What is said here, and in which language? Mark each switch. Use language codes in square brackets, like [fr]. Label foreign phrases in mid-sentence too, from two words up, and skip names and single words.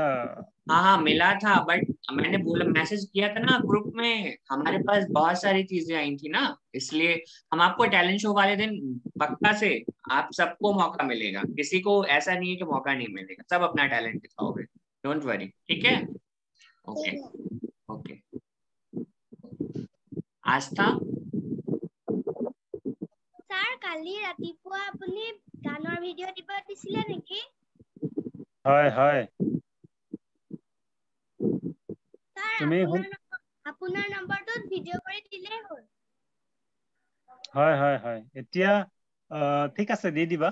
[hi] हाँ हाँ मिला था, बट मैंने बोला, मैसेज किया था ना ग्रुप में, हमारे पास बहुत सारी चीजें आई थी ना, इसलिए हम आपको टैलेंट शो वाले दिन पक्का से आप सबको मौका मिलेगा, किसी को ऐसा नहीं है कि मौका नहीं मिलेगा, सब अपना टैलेंट दिखाओगे, [en] don't worry, [hi] ठीक है? [en] okay okay. आस्था? [as] ছাৰ কালি ৰাতিপুৱা আপুনি গানৰ ভিডিও দিব দিছিলে নেকি? হয় হয়। স্যার তুমি আপোনাৰ নম্বৰটোত ভিডিও কৰি দিলেই হ'ল। হয় হয় হয়, এতিয়া ঠিক আছে, দি দিবা।